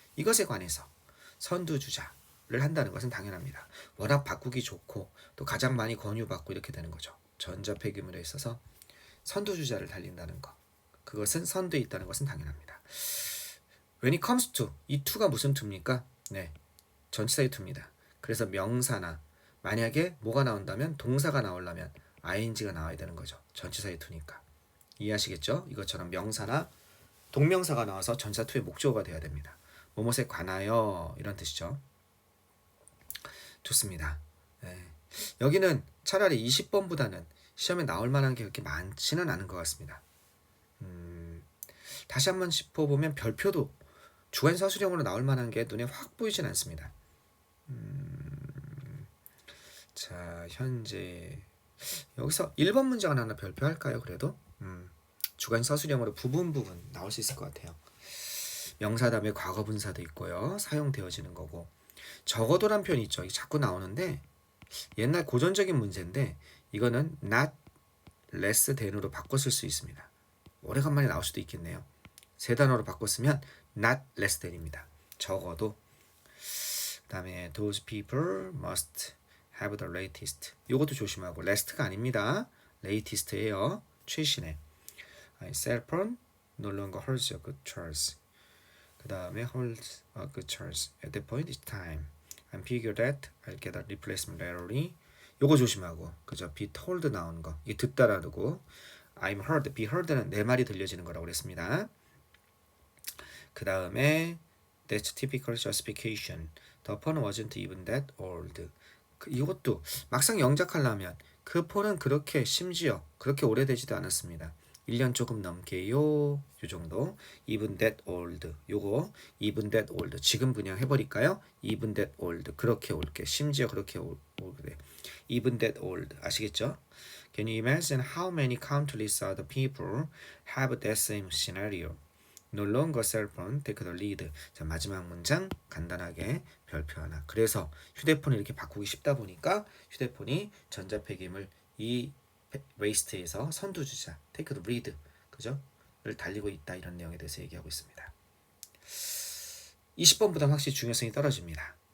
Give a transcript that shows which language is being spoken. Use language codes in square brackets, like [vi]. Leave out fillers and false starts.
[ko] 이것에 관해서 선두주자를 한다는 것은 당연합니다. 워낙 바꾸기 좋고 또 가장 많이 권유받고 이렇게 되는 거죠. 전자 폐기물에 있어서 선두주자를 달린다는 것. 그것은 선두에 있다는 것은 당연합니다. [en] When it comes to [ko] 이 to가 무슨 to입니까? 네, 전치사의 to입니다. 그래서 명사나 만약에 뭐가 나온다면 동사가 나오려면 ing가 나와야 되는 거죠. 전치사의 to니까. 이해하시겠죠? 이것처럼 명사나 동명사가 나와서 전치사 to의 목적어가 돼야 됩니다. 뭐뭇에 관하여 이런 뜻이죠. 좋습니다. 네. 여기는 차라리 20번보다는 시험에 나올 만한 게 그렇게 많지는 않은 것 같습니다. 다시 한번 짚어보면 별표도 주관 서술형으로 나올 만한 게 눈에 확 보이진 않습니다. 자, 현재 여기서 1번 문장은 하나 별표할까요? 그래도 주관 서술형으로 부분 나올 수 있을 것 같아요. 명사 다음에 과거 분사도 있고요. 사용되어지는 거고. 적어도란 표현이 있죠. 이게 자꾸 나오는데 옛날 고전적인 문제인데 이거는 [en] not less than [ko] 으로 바꿔 쓸 수 있습니다. 오래간만에 나올 수도 있겠네요. 세 단어로 바꿨으면 [en] not less than [ko] 입니다. 적어도. 그 다음에 [en] those people must have the latest. [ko] 이것도 조심하고 last가 아닙니다. latest예요. 최신의. [en] cell phone no longer holds a good charge. 그 다음에 holds a good charge. At that point it's time. I figure that I'll get a replacement readily. [ko] 요거 조심하고. 그죠? be told 나오는 거. 이게 듣다라고. [en] I'm heard. [ko] be heard는 내 말이 들려지는 거라고 그랬습니다. 그 다음에 [en] that's typical justification. The phone wasn't even that old. [ko] 이것도 막상 영작하려면 그 폰은 그렇게 심지어 그렇게 오래되지도 않았습니다. 1년 조금 넘게요. 요 정도. [en] even that old. [ko] 요거 even that old. 지금 그냥 해버릴까요? even that old. 그렇게 올게. 심지어 그렇게 오래. [en] even that old. [ko] 아시겠죠? [en] Can you imagine how many countless other people have that same scenario? No longer cell phone take the lead. [ko] 자, 마지막 문장 간단하게 별표 하나. 그래서 휴대폰을 이렇게 바꾸기 쉽다 보니까 휴대폰이 전자폐기물 이 waste에서 선두주자 [en] take the lead, [ko] 그죠? 를 달리고 있다. 이런 내용에 대해서 얘기하고 있습니다. 20번보다 확실히 중요성이 떨어집니다.